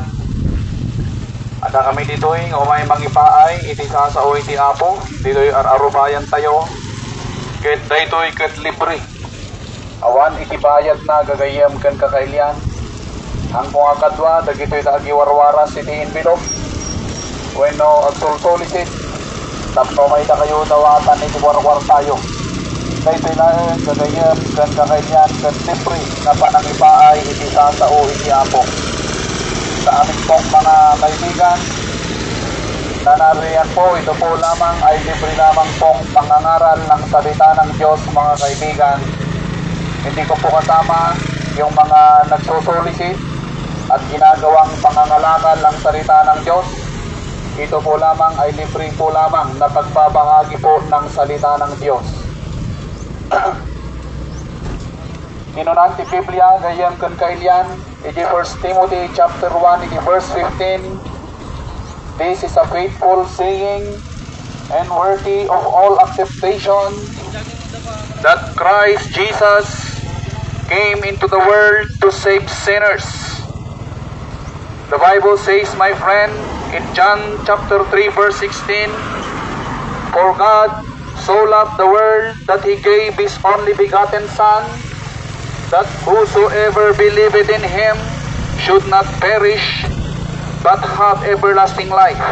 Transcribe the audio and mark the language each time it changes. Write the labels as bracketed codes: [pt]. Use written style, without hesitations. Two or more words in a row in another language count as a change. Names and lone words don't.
[ilo] Ada kami dito'y umay mangipaay, iti sasao iti apo, dito'y ararubayan tayo, ket daytoy ket libre. Awan iti bayad na gagayam ken kakailian. Ang mga kadwa, dagito'y tagiwarwaras iti envelope. Bueno, agsulsulisit, tapno may ta kayo dawatan iti warwar tayo. Daytoy na gagayam ken kakailian ken libre na panangipaay iti sasao iti apo. [tl] Sa aming pong mga kaibigan, nanariyan po, ito po lamang ay libre lamang pong pangangaral ng salita ng Diyos, mga kaibigan. Hindi ko po kasama yung mga nagsusulisit at ginagawang pangangalakal ng salita ng Diyos. Ito po lamang ay libre po lamang na pagbabahagi po ng salita ng Diyos. [ilo] Kinunan ti Biblia gayam ken kailian iti 1 Timothy chapter 1 iti verse 15. [en] This is a faithful saying and worthy of all acceptation, that Christ Jesus came into the world to save sinners. The Bible says, my friend, in John chapter 3 verse 16, for God so loved the world that He gave His only begotten Son, that whosoever believeth in Him should not perish, but have everlasting life.